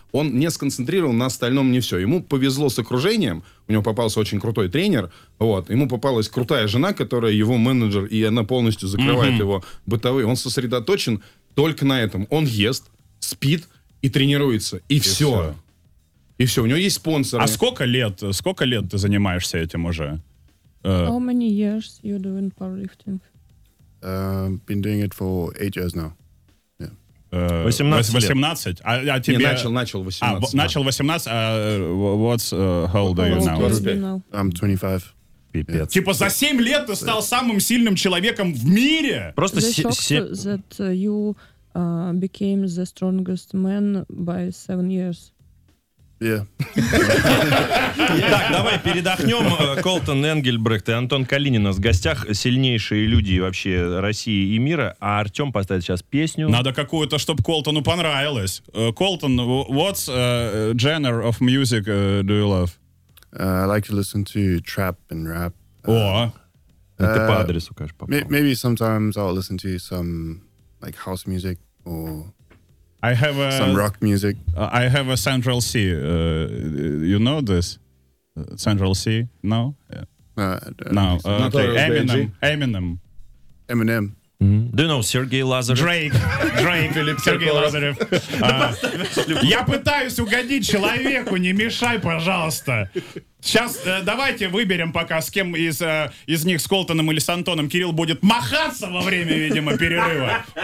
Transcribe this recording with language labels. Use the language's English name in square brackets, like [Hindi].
[Russian] Он не сконцентрирован на остальном не все. Ему повезло с окружением, у него попался очень крутой тренер, вот. Ему попалась крутая жена, которая его менеджер, и она полностью закрывает его бытовые. Он сосредоточен только на этом. Он ест, спит и тренируется. И все. И все. У него есть спонсоры. А сколько лет ты занимаешься этим уже? [English] How many years you doing powerlifting? Been doing it for 8 years now. [Russian] 18 18? А тебе... Не, начал 18. А, начал 18. [English] What's, how old are you now? I'm 25. [Russian] Пипец. Типа за 7 лет ты стал самым сильным человеком в мире? Просто 7... [English] That you... became the strongest man by 7 years. Yeah. [Russian] Так, давай передохнем. Колтон Энгельбрехт и Антон Калинин у нас в гостях. Сильнейшие люди вообще России и мира. А Артем поставит сейчас песню. Надо какую-то, чтобы Колтону понравилось. [English] Колтон, what's genre of music do you love? I like to listen to trap and rap. [Russian] О! Ты по адресу, конечно, попал. [English] Maybe sometimes I'll listen to some... Like house music or I have a, some rock music. I have a Central C. You know this? Central C? No? Yeah. No. No. Okay. Eminem. Eminem. Eminem. Do you know Сергей Лазарев? Drake. Сергей Лазарев. [Russian] Я пытаюсь угодить человеку, не мешай, пожалуйста. Сейчас давайте выберем пока, с кем из них, с Колтоном или с Антоном, Кирилл будет махаться во время, видимо, перерыва.